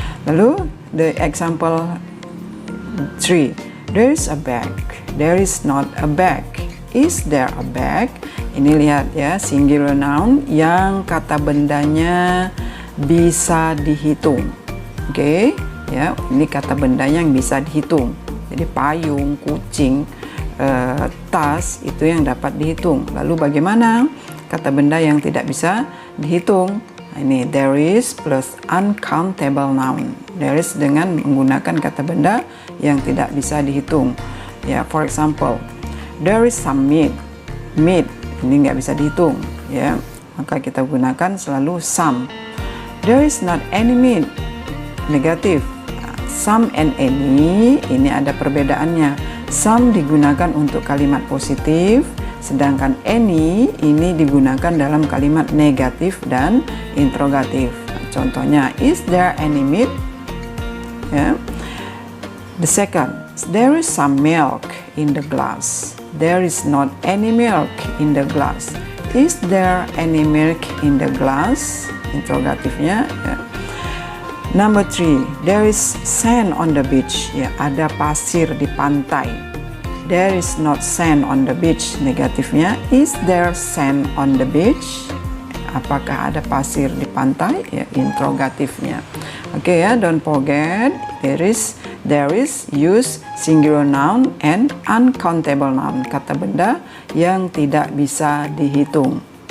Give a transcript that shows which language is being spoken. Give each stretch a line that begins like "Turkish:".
Indonesian: Lalu
English: the example 3, there is a bag. There is not a bag. Is there a bag?
Indonesian: Ini lihat ya, singular noun yang kata bendanya bisa dihitung. Oke, ya, ini kata bendanya yang bisa dihitung. Jadi payung, kucing, tas itu yang dapat dihitung. Lalu bagaimana kata benda yang tidak bisa dihitung?
English: Ini there is plus uncountable noun.
Indonesian: There is dengan menggunakan kata benda yang tidak bisa dihitung.
English: Ya, for example, there is some meat.
Indonesian: Meat ini nggak bisa dihitung. Ya, maka kita gunakan selalu some.
English: There is not any meat. Negatif. Some and any
Indonesian: ini ada perbedaannya. Some digunakan untuk kalimat positif, sedangkan any ini digunakan dalam kalimat negatif dan interrogatif.
English: Contohnya, is there any meat? Ya. The second, there is some milk in the glass. There is not any milk in the glass. Is there any milk in the glass? Interrogatifnya. Ya. Number 3, there is sand on the beach. Ya,
Indonesian: ada pasir di pantai.
English: There is not sand on the beach. Negatifnya, is there sand on the beach?
Indonesian: Apakah ada pasir di pantai? Ya, interrogatifnya.
English: Oke ya, don't forget there is use singular noun and uncountable noun.
Indonesian: Kata benda yang tidak bisa dihitung.